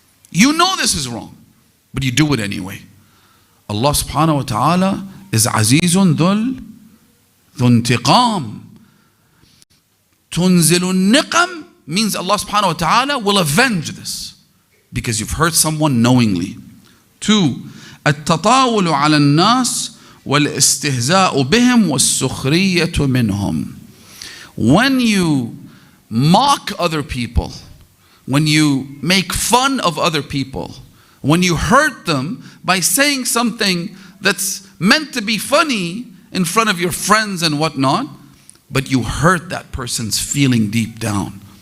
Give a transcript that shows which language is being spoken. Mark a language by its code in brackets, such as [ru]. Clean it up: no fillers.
[en] You know this is wrong, but you do it anyway. Allah subhanahu wa ta'ala is Azizun Dhul Intiqam. Tunzilun Niqam means Allah subhanahu wa ta'ala will avenge this because you've hurt someone knowingly. 2. [ar] التطاول على الناس والاستهزاء بهم والسخرية منهم. [en] When you mock other people, when you make fun of other people, when you hurt them by saying something that's meant to be funny in front of your friends and whatnot, but you hurt that person's feeling deep down.